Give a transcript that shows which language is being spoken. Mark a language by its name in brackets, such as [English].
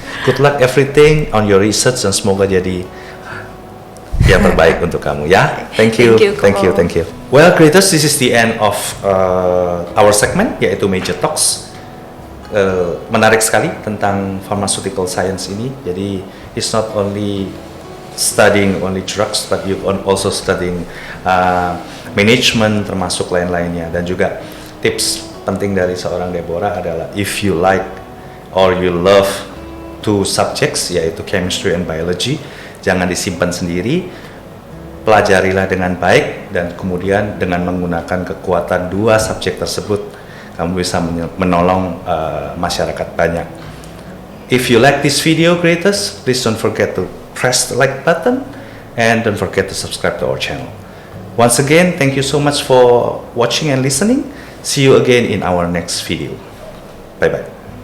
[English] Good luck everything on your research, [Indonesian] dan semoga jadi yang terbaik untuk kamu ya. [English] Thank you. Well, creators, this is the end of our segment, [Indonesian] yaitu [English] Major Talks. [Indonesian] Menarik sekali tentang [English] pharmaceutical science [Indonesian] ini. Jadi [English] it's not only studying only drugs, but you also studying management, [Indonesian] termasuk lain-lainnya. Dan juga tips penting dari seorang Deborah adalah [English] if you like or you love two subjects, [Indonesian] yaitu [English] chemistry and biology, [Indonesian] jangan disimpan sendiri, pelajarilah dengan baik, dan kemudian dengan menggunakan kekuatan dua subjek tersebut, kamu bisa menolong masyarakat banyak. [English] If you like this video, creators, please don't forget to press the like button, and don't forget to subscribe to our channel. Once again, thank you so much for watching and listening. See you again in our next video. Bye bye.